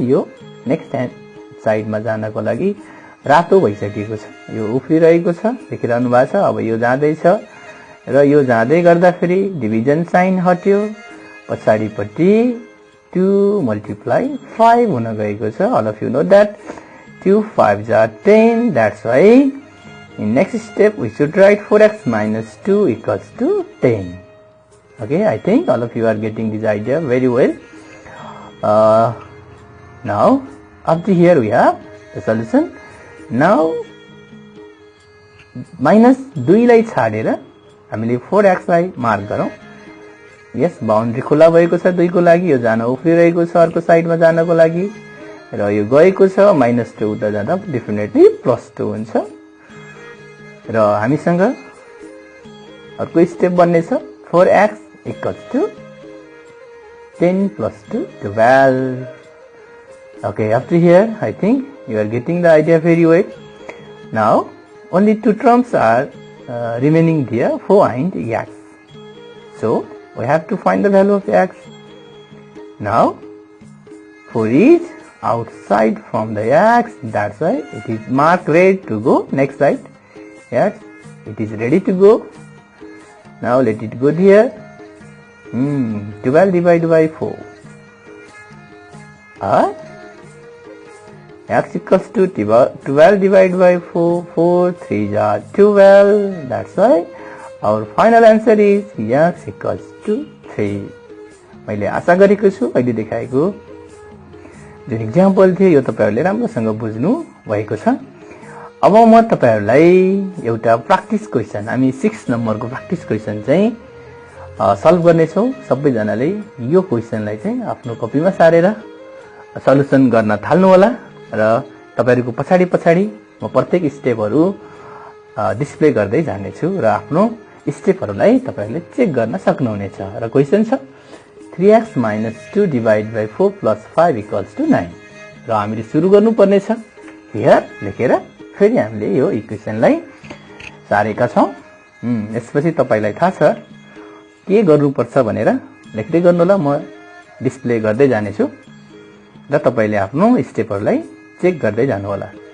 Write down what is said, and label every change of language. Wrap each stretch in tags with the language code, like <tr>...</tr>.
<ne>यो</ne> <en>next hand साइडमा</en> <ne>जानको लागि रातो भइसकेको छ, यो उफ्रिरहेको छ, देखिरहनु भएको छ। अब यो जाँदै छ र यो जाँदै गर्दा फेरि डिभिजन साइन हट्यो, पछाडीपट्टि 2 × 5 हुन गएको छ।</ne> <en>All of you know that 2 5s are 10. That's why in next step we should write 4x - 2 equals to 10. Okay, I think all of you are getting this idea very well. Now up to here we have the solution. Now</en> <ne>-2 लाई छाडेर हामीले 4x लाई mark गरौं। यस, boundary खुला भएको छ 2 को लागि, यो जान उफ्रिरहेको छ अर्को साइडमा जानको लागि र यो गएको छ -2 उता जाँदा डेफिनेटली +2 हुन्छ र हामीसँग अर्को स्टेप बन्ने छ</ne> <en>4x equals to 10 + 2 12. Okay, up to here I think you are getting the idea very well. Now only two terms are remaining there, 4 and x. So we have to find the value of x. Now 4 is outside from the x, that's why it is marked red to go next side. Yes, it is ready to go. Now let it go here. 12 divided by 4. X equals to 12 divided by 4. 4 3 are 12. That's why our final answer is x equals to 3.</en> <ne>मैले आशा गरेको छु अहिले देखाएको जुन example थियो यो तपाईहरुले राम्रोसँग बुझ्नु भएको छ। अब म तपाईहरुलाई एउटा</ne> <en>practice question,</en> <ne>हामी 6 नम्बरको प्र्याक्टिस क्वेशन चाहिँ सल्भ गर्ने छौं। सबैजनाले यो क्वेशनलाई चाहिँ आफ्नो कपीमा सारेर सल्युसन गर्न थाल्नु होला र तपाईहरुको पछाडी पछाडी म प्रत्येक स्टेपहरु डिस्प्ले गर्दै जाने छु र आफ्नो स्टेपहरुलाई तपाईहरुले चेक गर्न सक्नुहुनेछ। र क्वेशन छ</ne> <en>3x - 2 divided by 4 plus 5 equals to 9।</en> <ne>र हामीले सुरु गर्नुपर्ने छ</ne> <en>here</en> <ne>लेखेर फेरि हामीले यो इक्वेशनलाई सारेका छौं। यसपछि तपाईलाई थाहा छ के गर्नुपर्छ भनेर लेख्दै गर्नु होला, म डिस्प्ले गर्दै जाने छु र तपाईले आफ्नो स्टेपहरुलाई चेक गर्दै जानु होला।</ne>